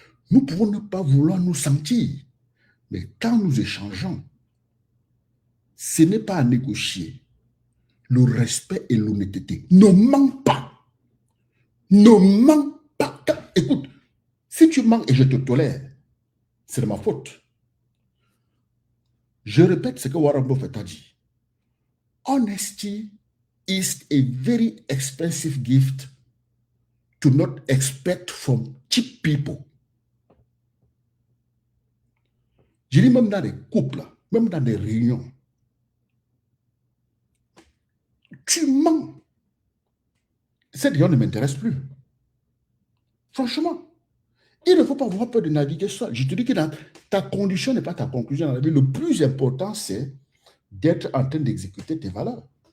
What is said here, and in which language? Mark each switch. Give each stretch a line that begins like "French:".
French: Nous pouvons ne pas vouloir nous sentir. Mais quand nous échangeons, ce n'est pas à négocier. le respect et l'honnêteté. Ne mens pas. Ne mens pas. Écoute, si tu mens et je te tolère, c'est de ma faute. Je répète ce que Warren Buffett a dit.
English: Honesty is a very expensive gift to not expect from cheap people.
French: Je dis même dans des couples, même dans des réunions, tu mens. Cette réunion ne m'intéresse plus. Franchement, il ne faut pas avoir peur de naviguer seul. Je te dis que ta condition n'est pas ta conclusion dans la vie. Le plus important, c'est d'être en train d'exécuter tes valeurs.